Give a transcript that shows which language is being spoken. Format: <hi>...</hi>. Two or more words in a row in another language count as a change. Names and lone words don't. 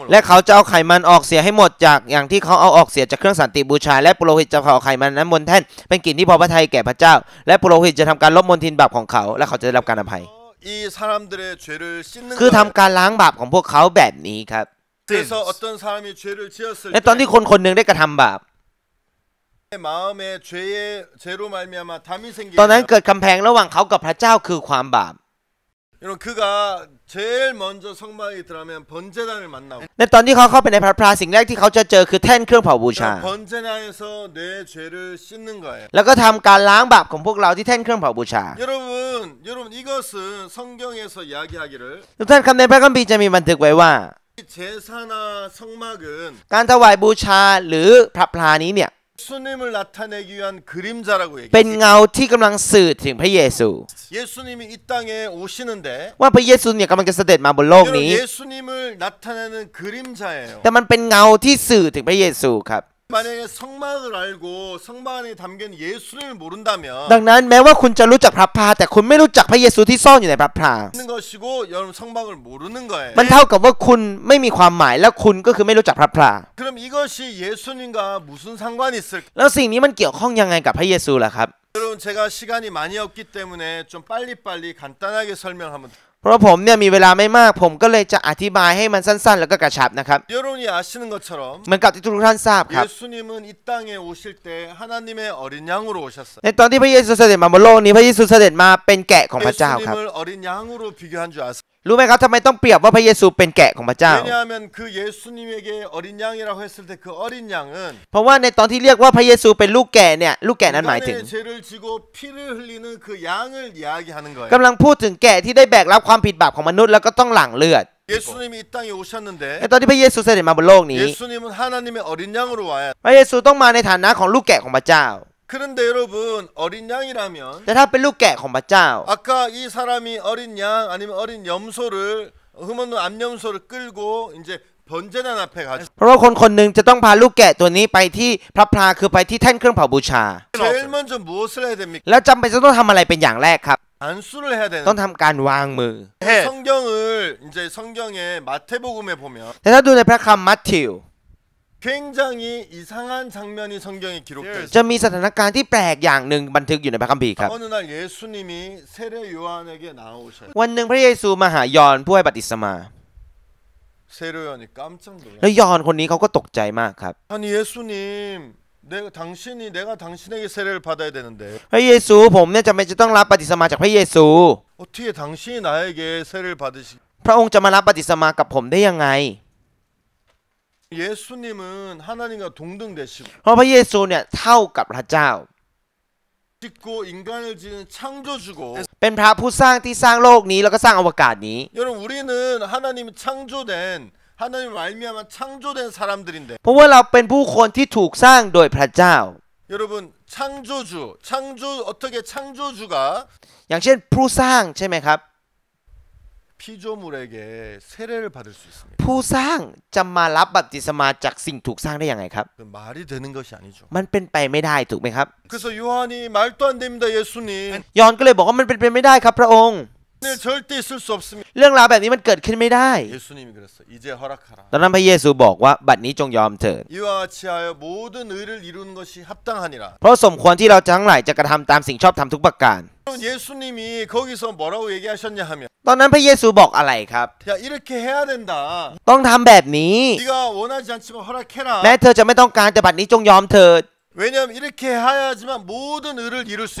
<th>และเขาจะเอาไขมันออกเสียให้หมดจากอย่างที่เขาเอาออกเสียจากเครื่องสันติบูชาและปุโรหิตจะเผาไขมันนั้นบนแท่นเป็นกลิ่นที่พอพระทัยแก่พระเจ้า และปุโรหิตจะทำการลบมลทินบาปของเขาและเขาจะได้รับการอภัย</th> <ko>이 사람들의 죄를 씻는</ko> <th>คือ</th> <ko>거예요.</ko> <th>ทำการล้างบาปของพวกเขาแบบนี้ครับ</th> <ko>그래서 어떤 사람이 죄를 지었을</ko> <th>และตอนที่คนคนหนึ่งได้กระทำบาป</th> <ko>때 마음에 죄로 말미암아 담이</ko> <th>ตอนนั้น</th> <ko>생기면</ko> <th>เกิดกำแพงระหว่างเขากับพระเจ้าคือความบาป</th> <ko>여러분 그가 제일 먼저 성막에 들어가면 번제단을 만나고</ko> <th>ในตอนที่เขาเข้าไปในพระพราสิ่งแรกที่เขาจะเจอคือแท่นเครื่องเผาบูชา</th> <ko>번제단에서 내 죄를 씻는 거예요.</ko> <th>แล้วก็ทำการล้างบาปของพวกเราที่แท่นเครื่องเผาบูชา</th> <ko>여러분 이것은 성경에서 이야기하기를</ko> <th>ทุกท่านคำในพระคัมภีร์จะมีบันทึกไว้ว่า</th> <ko>제사나 성막은</ko> <th>การถวายบูชาหรือพระพลานี้เนี่ย</th> <ko>예수님을 나타내기 위한 그림자라고</ko> <th>เป็น</th> <ko>얘기해요.</ko> <th>เงาที่กำลังสื่อถึงพระเยซู</th> <ko>예수님이 이 땅에 오시는데</ko> <th>ว่าพระเยซูเนี่ยกำลังจะเสด็จมาบนโลก</th> <ko>여러분</ko> <th>นี้</th> <ko>예수님을 나타내는 그림자예요.</ko> <th>แต่มันเป็นเงาที่สื่อถึงพระเยซูครับ</th> <ko>만약에 성막을 알고 성막 안에 담긴 예수님을 모른다면</ko> <th>ดังนั้นแม้ว่าคุณจะรู้จักพระพลาแต่คุณไม่รู้จักพระเยซูที่ซ่อนอยู่ในพระพลา</th> <ko>있는 것이고 여러분 성막을 모르는 거예요.</ko> <th>มันเท่ากับว่าคุณไม่มีความหมายและคุณก็คือไม่รู้จักพระพลา</th> <ko>그럼 이것이 예수님과 무슨 상관이 있을까?</ko> <th>แล้วสิ่งนี้มันเกี่ยวข้องยังไงกับพระเยซูล่ะครับ</th> <ko>여러분 제가 시간이 많이 없기 때문에 좀 빨리빨리 간단하게 설명하면</ko> <th>เพราะผมเนี่ยมีเวลาไม่มากผมก็เลยจะอธิบายให้มันสั้นๆ แล้วก็กระชับนะครับ</th> <ko>여러분이 아시는 것처럼</ko> <th>เหมือนกับที่ทุกท่านทราบครับ</th> <ko>예수님은 이 땅에 오실 때 하나님의 어린 양으로 오셨어요.</ko> <th>ในตอนที่พระเยซูเสด็จมาบนโลกนี้พระเยซูเสด็จมาเป็นแกะของพระเจ้าครับ</th> <ko>예수님을 어린 양으로 비교한 줄 아세요?</ko> <th>รู้ไหมครับทำไมต้องเปรียบว่าพระเยซูเป็นแกะของพระเจ้า</th> <ko>왜냐하면 그 예수님에게 어린 양이라고 했을 때 그 어린 양은</ko> <th>เพราะว่าในตอนที่เรียกว่าพระเยซูเป็นลูกแกะเนี่ยลูกแกะนั้นหมายถึง</th> <ko>인간의 죄를 지고 피를 흘리는 그 양을 이야기하는 거예요.</ko> <th>กำลังพูดถึงแกะที่ได้แบกรับความผิดบาปของมนุษย์แล้วก็ต้องหลั่งเลือด</th> <ko>예수님이 이 땅에</ko> <th>ใน</th> <ko>오셨는데</ko> <th>ตอนที่พระเยซูเสด็จมาบนโลกนี้</th> <ko>예수님은 하나님의 어린 양으로 와야</ko> <th>พระเยซูต้องมาในฐานะของลูกแกะของพระเจ้า</th> <ko>그런데 여러분 어린 양이라면</ko> <th>แต่ถ้าเป็นลูกแกะของพระเจ้า</th> <ko>아까 이 사람이 어린 양 아니면 어린 염소를 흠없는 암염소를 끌고 이제 번제단 앞에 가죠.</ko> <th>เพราะว่าคนคนหนึ่งจะต้องพาลูกแกะตัวนี้ไปที่พระพลาคือไปที่แท่นเครื่องเผาบูชา</th> <ko>제일 먼저 무엇을 해야 됩니까?</ko> <th>แล้วจำเป็นจะต้องทำอะไรเป็นอย่างแรกครับ</th> <ko>안수를 해야</ko> <th>ต้อง</th> <ko>되는.</ko> <th>ทำการวางมือ</th> <ko>성경을 이제 성경의 마태복음에 보면</ko> <th>แต่ถ้าดูในพระคัมภ์มัทธิว</th> <ko>굉장히 이상한 장면이 성경에 기록되어 있어요.</ko> <th>จะมีสถานการณ์ที่แปลกอย่างหนึ่งบันทึกอยู่ในพระคัมภีร์ครับ</th> <ko>어느 날 예수님이 세례 요한에게 나오셔요.</ko> <th>วันหนึ่งพระเยซูมาหายอห์นผู้ให้บัพติศมา</th> <ko>세례 요한이 깜짝</ko> <th>แล้ว</th> <ko>놀라요.</ko> <th>ยอห์นคนนี้เขาก็ตกใจมากครับ</th> <ko>아니 예수님, 내가 당신에게 세례를 받아야 되는데</ko> <th>พระเยซูผมเนี่ยจำเป็นจะต้องรับบัพติศมาจากพระเยซู</th> <ko>어떻게 당신이 나에게 세례를 받으시?</ko> <th>พระองค์จะมารับบัพติศมากับผมได้ยังไง</th> <ko>예수님은 하나님과 동등 되시고</ko> <th>เพราะพระเยซูเนี่ยเท่ากับพระเจ้า</th> <ko>짓고 인간을 지은 창조주고</ko> <th>เป็นพระผู้สร้างที่สร้างโลกนี้แล้วก็สร้างอวกาศนี้</th> <ko>여러분 우리는 하나님 창조된 하나님 말미암아 창조된 사람들인데</ko> <th>เพราะว่าเราเป็นผู้คนที่ถูกสร้างโดยพระเจ้า</th> <ko>여러분 어떻게 창조주가</ko> <th>อย่างเช่นผู้สร้างใช่ไหมครับ</th> <ko>피조물에게 세례를 받을 수 있습니다.</ko> <th>ผู้สร้างจะมารับบัพติศมาจากสิ่งถูกสร้างได้ยังไงครับ</th> <ko>그 말이 되는 것이 아니죠.</ko> <th>มันเป็นไปไม่ได้ถูกไหมครับ</th> <ko>그래서 요한이 말도 안 됩니다, 예수님.</ko> <th>ยอห์นก็เลยบอกว่ามันเป็นไปไม่ได้ครับพระองค์</th> <ko>절대 있을 수 없습니다.</ko> <th>เรื่องราวแบบนี้มันเกิดขึ้นไม่ได้</th> <ko>예수님이 그랬어요. 이제 허락하라.</ko> <th>ตอนนั้นพระเยซูบอกว่าบัดนี้จงยอมเถิด</th> <ko>이와 같이 하여 모든 의를 이루는 것이 합당하니라.</ko> <th>เพราะสมควรที่เราทั้งหลายจะกระทำตามสิ่งชอบธรรมทุกประการ</th> <ko>예수님이 거기서 뭐라고 얘기하셨냐 하면</ko> <th>ตอนนั้นพระเยซูบอกอะไรครับ</th> <ko>야 이렇게 해야 된다.</ko> <th>ต้องทำแบบนี้</th> <ko>네가 원하지 않지만 허락해라.</ko> <th>แม้เธอจะไม่ต้องการแต่บัดนี้จงยอมเถิด</th> <ko>왜냐하면 이렇게 해야지만 모든 의를 이룰 수</ko>